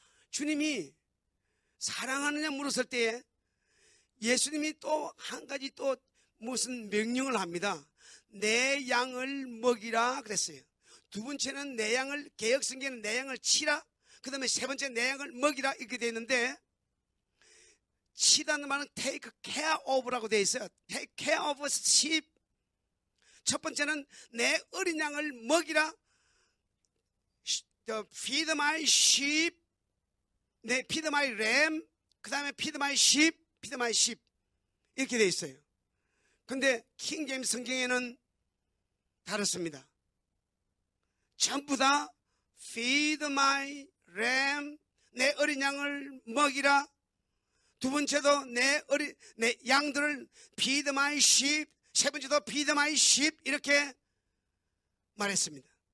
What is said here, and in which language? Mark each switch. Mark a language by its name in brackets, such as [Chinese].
[Korean] 주님이 사랑하느냐 물었을 때 예수님이 또 한 가지 또 무슨 명령을 합니다. 내 양을 먹이라 그랬어요. 두 번째는 내 양을, 개역성경에는 내 양을 치라, 그 다음에 세 번째 내 양을 먹이라 이렇게 되어 있는데, 치다는 말은 [English] take care of [Korean] 라고 되어 있어요. [English] take care of sheep. [Korean] 첫 번째는 내 어린 양을 먹이라, [English] feed my sheep, feed my lamb, [Korean] 그 다음에 [English] feed my sheep, feed my sheep [Korean] 이렇게 되어 있어요. 근데 킹제임스 성경에는 다릅니다. 전부 다 [English] feed my lamb, [Korean] 내 어린 양을 먹이라. 두 번째도 내 양들을 [English] feed my sheep, [Korean] 세 번째도 feed my sheep 이렇게 말했습니다.